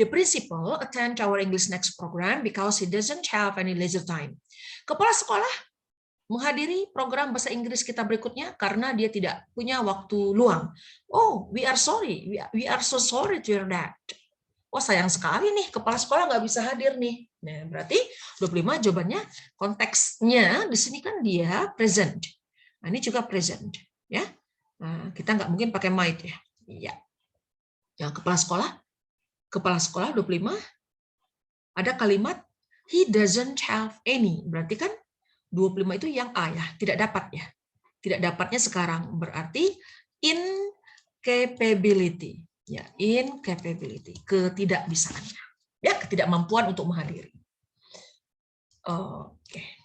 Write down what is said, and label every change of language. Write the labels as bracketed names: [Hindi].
[English] The principal attend our English Next program because he doesn't have any leisure time. [Indonesian] Kepala sekolah menghadiri program bahasa Inggris kita berikutnya karena dia tidak punya waktu luang. [English] Oh, we are sorry. We are so sorry to hear that. [Indonesian] Oh, sayang sekali nih, kepala sekolah nggak bisa hadir nih. Nah, berarti 25 jawabannya konteksnya di sini kan dia present. Nah, ini juga present, ya. Nah, kita nggak mungkin pakai might ya. Iya. Ya, kepala sekolah 25 ada kalimat [English] he doesn't have any. [Indonesian] Berarti kan 25 itu yang A ya, tidak dapat ya. Tidak dapatnya sekarang berarti incapability. Ya, incapability, ketidakbisaannya. Ya, ketidakmampuan untuk menghadiri. Oke.